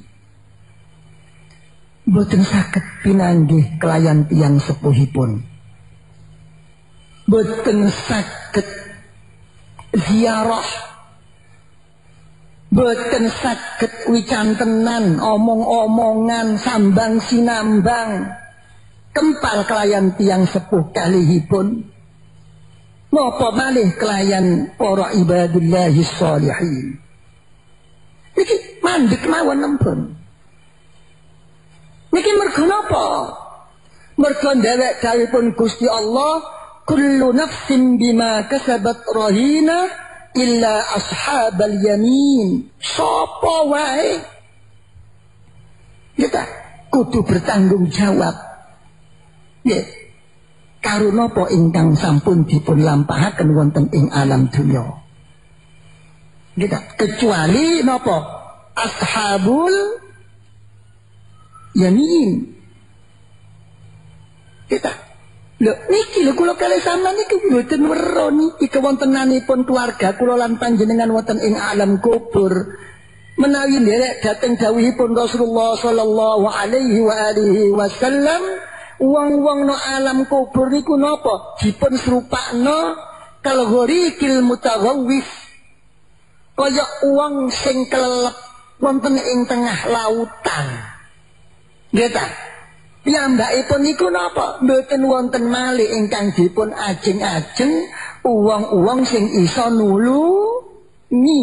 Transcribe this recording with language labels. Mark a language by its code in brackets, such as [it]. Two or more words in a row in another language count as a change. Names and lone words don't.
[jv] Boten saged pinanggih kelayan tiyang sepuhipun, boten saged ziarah, boten saged wicantenan, omong-omongan, sambang sinambang kempal kelayan tiyang sepuh kalihipun, napa malih kelayan para [ar] عباد الله الصالحين. [jv] Niki mandek mawon nempun. Niki mergo napa? Mergo dhewek dawuhipun Gusti Allah, [ar] كل نفس بما كسبت رهينة إلا أصحاب اليمين. [jv] Sapa wae kita kudu bertanggung jawab. Nggih. Karo napa ingkang sampun dipun lampahaken wonten ing alam dunya. Gitu. Kecuali napa? [ar] أصحاب اليمين. [jv] Kita lho niki lho kula kalih sampeyan niki mboten weruh niki kewontenanipun keluarga kula lan panjenengan wonten ing alam kubur. Menawi nderek dhateng dawuhipun Rasulullah [ar] صلى الله عليه وآله وسلم, [jv] wong-wong no alam kubur niku napa? Dipun serupakno [ar] كالغريق المتغوث. [jv] Kaya wong sing kelelep wonten ing tengah lautan. Nggih ta? Piyambakipun niku napa? Mboten wonten malih ingkang dipun ajeng-ajeng uwong-uwong sing isa nulungi.